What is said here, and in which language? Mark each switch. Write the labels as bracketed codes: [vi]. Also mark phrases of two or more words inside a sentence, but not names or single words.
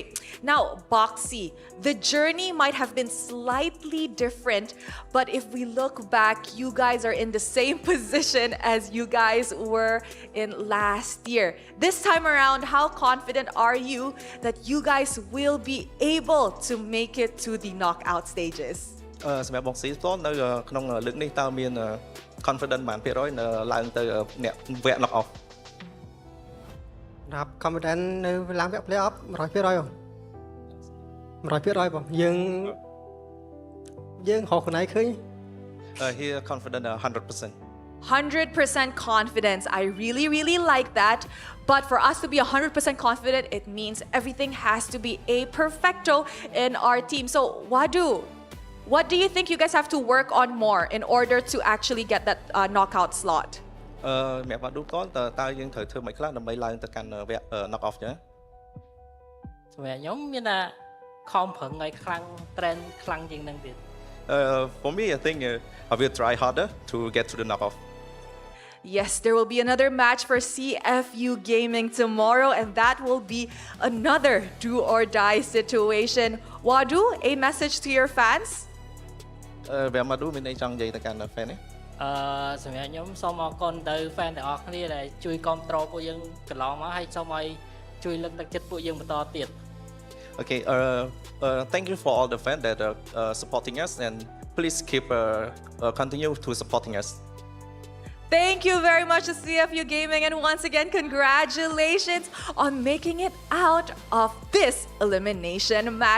[en] Now, Boxy, the journey might have been slightly different, but if we look back, you guys are in the same position as you guys were in last year. This time around, how confident are you that you guys will be able to make it to the knockout stages? [km] សម្រាប់ Boxy ផ្ទាល់នៅក្នុងលើកនេះតើមាន confident បានភាគរយនៅឡើងទៅអ្នកវគ្គ [en] knock off [km] រាប់ confident នៅឡើងវគ្គ [en] play off [km] 100% បងយើងហៅខ្លួនឯងឃើញ [en] he confident 100%. 100% confidence. I really like that. But for us to be 100% confident, it means everything has to be a perfecto in our team. So, Wadu, what do you think you guys have to work on more in order to actually get that knockout slot? [km] អ្នក Wadu តើយើងត្រូវធ្វើមិនខ្លះដើម្បីឡើងទៅកាន់វគ្គ [en] knock off [km] ចឹង សម្រាប់ខ្ញុំមានថាខំប្រឹងឲ្យខ្លាំង trend ខ្លាំងជាងហ្នឹងទៀត [en] For me, I think I will try harder to get to the knock off. Yes, there will be another match for CFU Gaming tomorrow, and that will be another do or die situation. Wadu, a message to your fans? [km] វាមក មានអីចង់និយាយទៅកាន់ fan នេះ សម្រាប់ខ្ញុំសូមអរគុណទៅ fan ទាំងអស់គ្នាដែលជួយគ្រប់គ្រងពួកយើងកន្លងមកហើយសូមឲ្យជួយលើកទឹកចិត្តពួកយើងបន្តទៀត [en] Okay, thank you for all the fans that are supporting us, and please keep continue to supporting us. Thank you very much to CFU Gaming, and once again, congratulations on making it out of this elimination match.